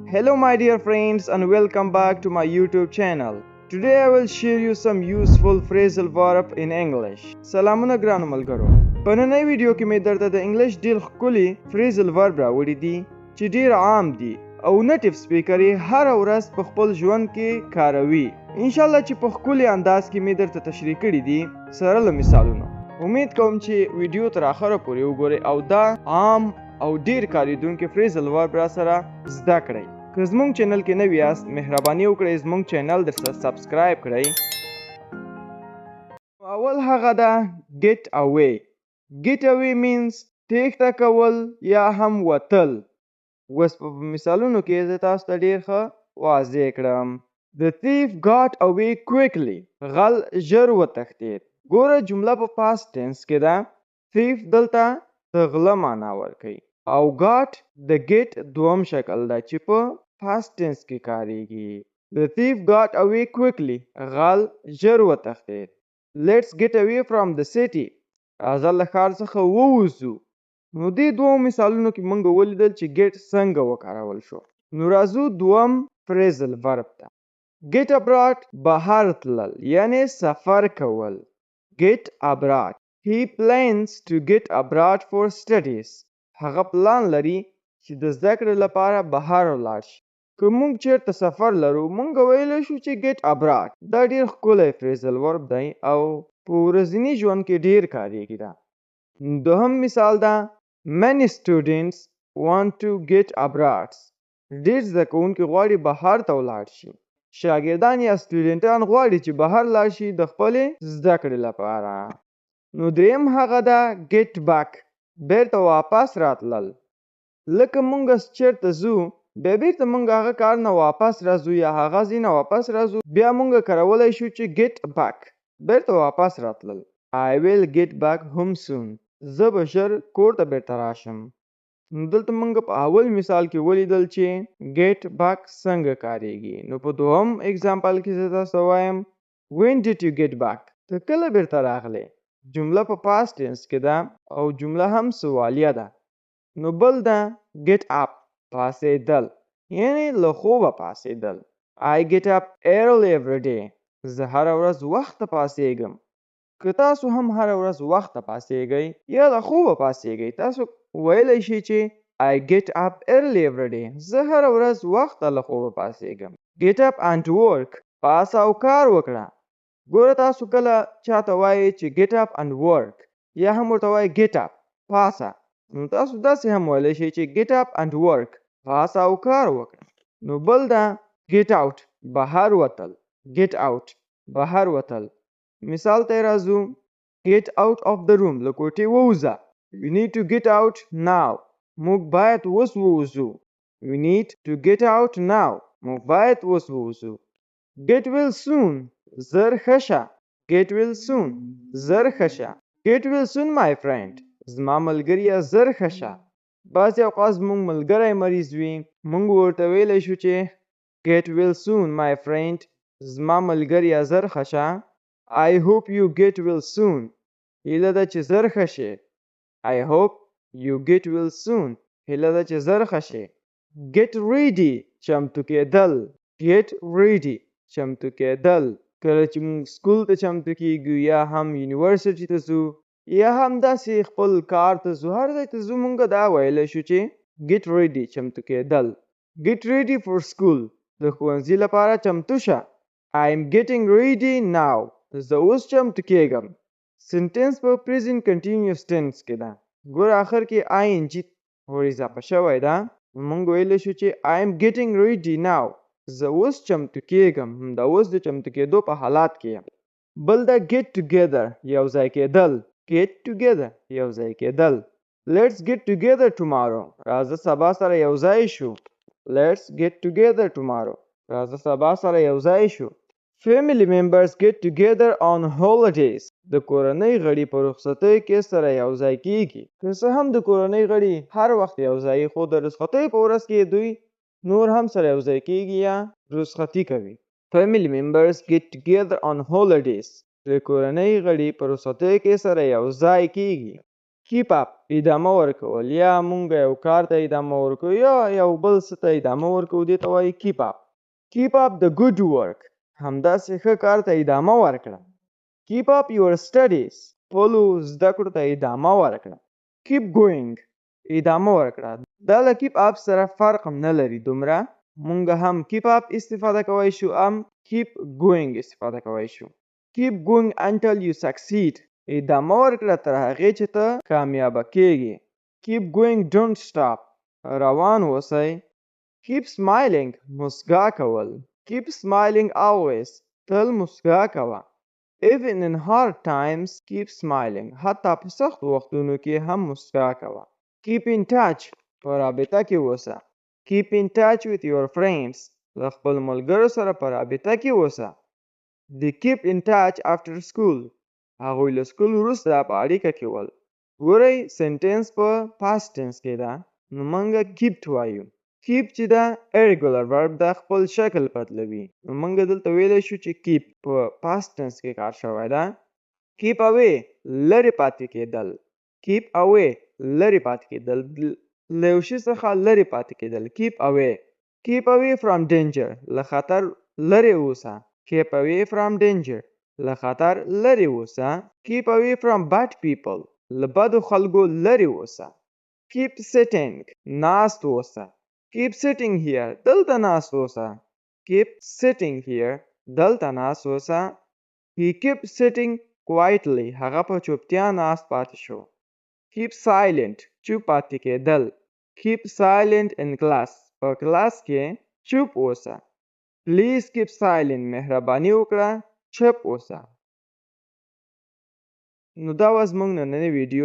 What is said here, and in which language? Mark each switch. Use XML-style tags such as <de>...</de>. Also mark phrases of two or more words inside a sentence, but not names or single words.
<en>Hello my dear friends and welcome back to my YouTube channel. Today I will share you some useful phrasal verb in English.</en> <ps>سلامونه ګرانو ملګرو. په نننۍ ویډیو کې مې درته د انګلیش ډېر ښکلي</ps> <en>phrasal verb</en> <ps>راوړي دي چې ډېر عام دي او</ps> <en>native speaker</en> <ps>یې هره ورځ په خپل ژوند کې کاروي.</ps> <ar>انشاءالله</ar> <ps>چې په ښکلي انداز کې مې درته تشریح کړي دي سره له مثالونو. امید کوم چې ویډیو تر اخره پورې وګورئ او دا عام او ډېر کاریدونکي</ps> <en>phrasal verb</en> <ps>را سره زده کړئ. که زمونږ چینل کې نوي یاست مهرباني وکړئ زمونږ چینل درسره سبسکرایب کړئ. اول هغه ده</ps> <en>get away. Get away means</en> <ps>تېښته کول یا هم وتل. اوس په مثالونو کې زه تاسو ته ډېر ښه واضح کړم.</ps> <en>The thief got away quickly.</en> <ps>غل ژر وتښتېد. ګوره جمله په</ps> <en>past tense</en> <ps>کې ده. thief دلته د غله معنا ورکوي او got د get دوم شکل ده چې په</ps> <en>past tense</en> <ps>کې کاریږي.</ps> <en>The thief got away quickly.</en> <ps>غل ژر وتښتېد.</ps> <en>Let's get away from the city.</en> <ps>راځه له ښار څخه ووځو. نو دې دوو مثالونو کې موږ ولیدل چې get څنګه وکارول شو. نو راځو دوم</ps> <en>phrasal verb</en> <ps>ته.</ps> <en>Get abroad</en> <ps>بهر تلل یعنی سفر کول.</ps> <en>Get abroad. He plans to get abroad for studies.</en> <ps>هغه پلان لري چې د زده کړې لپاره بهر ولاړ شي. که موږ چیرته سفر لرو موږ ویلی شو چې</ps> <en>get abroad.</en> <ps>دا ډېر ښکلی</ps> <en>phrasal verb</en> <ps>دی او په ورځني ژوند کې ډېر کاریږي ده. دوهم مثال ده</ps> <en>many students want to get abroad.</en> <ps>ډېر زده کوونکي غواړي بهر ته ولاړ شي. شاګردان یا سټوډنټان غواړي چې بهر لاړ شي د خپلې زده کړې لپاره. نو دریم هغه ده</ps> <en>get back.</en> <ps>بیرته واپس راتلل. لکه موږ چیرته ځو بیا بیرته موږ هغه کار نه واپس راځو یا هغه ځای نه واپس راځو بیا موږ کارولی شو چې</ps> <en>get back.</en> <ps>بیرته واپس راتلل.</ps> <en>I will get back home soon.</en> <ps>زه به ژر کور ته بیرته راشم. نو دلته موږ په اول مثال کې ولیدل چې</ps> <en>get back</en> <ps>څنګه کاریږي. نو په دوهم اگزامپل کې زه تاسو ته وایم</ps> <en>when did you get back.</en> <ps>ته کله بیرته راغلی. جمله په</ps> <en>past tense</en> <ps>کې ده او جمله هم سوالیه ده. نو بل ده</ps> <en>get up.</en> <ps>پاسېدل یعنی له خوبه پاسېدل.</ps> <en>I get up early every day.</en> <ps>زه هره ورځ وخته پاسېږم. که تاسو هم هره ورځ وخته پاسېږئ یا له خوبه پاسېږئ تاسو ویلی شئ چې</ps> <en>I get up early every day.</en> <ps>زه هره ورځ وخته له خوبه پاسېږم.</ps> <en>Get up and work.</en> <ps>پاسه او کار وکړه. ګوره تاسو کله چاته وایئ چې</ps> <en>get up and work</en> <ps>یا هم ورته وایئ</ps> <en>get up</en> <ps>پاسه. نو تاسو داسې هم ویلی شئ چې</ps> <en>get up and work.</en> <ps>پاسه او کار وکړه. نو بل ده</ps> <en>get out.</en> <ps>بهر وتل.</ps> <en>get out.</en> <ps>بهر وتل. مثال ته راځو</ps> <en>get out of the room.</en> <ps>له کوټې ووځه.</ps> <en>You need to get out now.</en> <ps>موږ باید اوس ووځو.</ps> <en>We need to get out now.</en> <ps>موږ باید اوس ووځو.</ps> <en>Get well soon.</en> <ps>زر ښه شه.</ps> <en>Get well soon.</en> <ps>زر ښه شه.</ps> <en>Get well soon my friend.</en> <ps>زما ملګریه زر ښه شه. بعضې اوقات زموږ ملګری مریض وي موږ ورته ویلی شو چې</ps> <en>get well soon my friend.</en> <ps>زما ملګریه زر ښه شه.</ps> <en>I hope you get well soon.</en> <ps>هیله ده چې زر ښه شې.</ps> <en>I hope you get well soon.</en> <ps>هیله ده چې زر ښه شې.</ps> <en>Get ready.</en> <ps>چمتو کېدل.</ps> <en>Get ready.</en> <ps>چمتو کېدل. کله چې موږ سکول ته چمتو کېږو یا هم یونیورسټي ته ځو یا هم داسې خپل کار ته ځو هر ځای ته ځو موږ دا ویلی شو چې</ps> <en>get ready.</en> <ps>چمتو کېدل.</ps> <en>Get ready for school.</en> <ps>د ښوونځي لپاره چمتو شه.</ps> <en>I am getting ready now.</en> <ps>زه اوس چمتو کېږم. سنټنس په</ps> <en>present continuous tense</en> <ps>کې ده. ګوره آخر کې ing ور اضافه شوی ده. موږ ویلی شو چې</ps> <en>I am getting ready now.</en> <ps>زه اوس چمتو کېږم. همدا اوس د چمتو کېدو په حالات کې یم. بل ده</ps> <en>get together.</en> <ps>یو ځای کېدل.</ps> <en>Get together.</en> <ps>یو ځای کېدل.</ps> <en>Let's get together tomorrow.</en> <ps>راځه سبا سره یو ځای شو.</ps> <en>Let's get together tomorrow.</en> <ps>راځه سبا سره یو ځای شو.</ps> <en>Family members get together on holidays.</en> <ps>د کورنۍ غړي په رخصتۍ کې سره یو ځای کېږي. که څه هم د کورنۍ غړي هر وخت یو ځای خو د رخصتۍ په ورځ کې دوی نور هم سره یو ځای کېږي یا رخصتي کوي.</ps> <en>Family members get together on holidays.</en> <ps>د کورنۍ غړي په رخصتۍ کې سره یو ځای کېږي.</ps> <en>keep up</en> <ps>ادامه ورکول یا مونږ یو کار ته ادامه ورکو یا یو بل څه ته ادامه ورکو دې ته وایي</ps> <en>keep up. Keep up the good work</en> <ps>همداسې ښه کار ته ادامه ورکړه.</ps> <en>Keep up your studies</en> <ps>خپلو زده کړو ته ادامه ورکړه.</ps> <en>Keep going</en> <ps>ادامه ورکړه. دا له</ps> <en>keep up</en> <ps>سره فرق هم نه لري دومره. مونږ هم</ps> <en>keep up</en> <ps>استفاده کولی شو هم</ps> <en>keep going</en> <ps>استفاده کولی شو.</ps> <en>Keep going until you succeed</en> <ps>ادامه ورکړه تر هغې چې ته کامیابه کېږي.</ps> <en>Keep going don't stop</en> <ps>روان اوسئ.</ps> <en>Keep smiling</en> <ps>مسکا کول.</ps> <en>Keep smiling always</en> <ps>تل مسکا کوه.</ps> <en>Even in hard times keep smiling</en> <ps>حتی په سخت وختونو کې هم مسکا کوه.</ps> <en>Keep in touch</en> <ps>په رابطه کې اوسه.</ps> <en>Keep in touch with your friends</en> <ps>له خپل ملګرو سره په رابطه کې اوسه.</ps> <en>They keep in touch after school</en> <ps>هغوی له سکول وروسته په اړیکه کې ول. ګورئ سنټنس په</ps> <en>past tense</en> <ps>کې ده نو موږ kept وایو. keep چې ده</ps> <en>irregular verb</en> <ps>ده خپل شکل بدلوي نو موږ دلته ویلی شو چې keep په</ps> <en>past tense</en> <ps>کې کار شوی ده.</ps> <en>keep away</en> <ps>لرې پاتې کېدل.</ps> <en>keep away</en> <ps>لرې پاتې کېدل له یو شي څخه لرې پاتې کېدل.</ps> <en>keep away. keep away from danger</en> <ps>له خطر لرې اوسه.</ps> <en>keep away from danger</en> <ps>له خطر لرې اوسه.</ps> <en>keep away from bad people</en> <ps>له بدو خلکو لرې اوسه.</ps> <en>keep sitting</en> <ps>ناست اوسه.</ps> <en>keep sitting here</en> <ps>دلته ناست اوسه.</ps> <en>keep sitting here</en> <ps>دلته ناست اوسه.</ps> <en>he kept sitting quietly</en> <ps>هغه په چوپتیا ناست پاتې شو.</ps> <en>keep silent</en> <ps>چوپ پاتې کېدل.</ps> <en>keep silent in class</en> <ps>په کلاس کې چوپ اوسه.</ps> <en>please keep silent</en> <ps>مهرباني وکړه چوپ اوسه. نو دا وه زموږ نننی ویډیو.</ps>